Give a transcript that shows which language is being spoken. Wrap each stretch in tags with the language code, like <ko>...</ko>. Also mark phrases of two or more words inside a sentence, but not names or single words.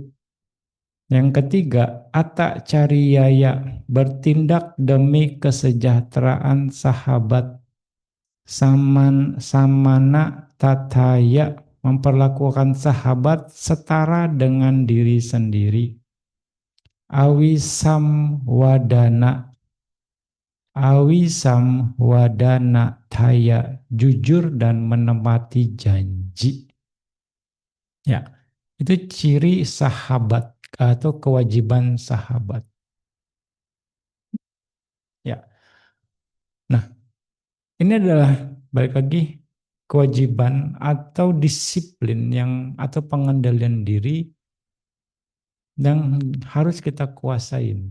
<id>Yang ketiga,</id> <pi>ata cariyaya,</pi> <id>bertindak demi kesejahteraan sahabat.</id> <pi>Samana tataya,</pi> <id>memperlakukan sahabat setara dengan diri sendiri.</id> <pi>Awisam wadana, awisam wadana thaya,</pi> <id>jujur dan menepati janji. Ya, itu ciri sahabat atau kewajiban sahabat. Ya, nah ini adalah balik lagi kewajiban atau disiplin yang atau pengendalian diri yang harus kita kuasain.</id>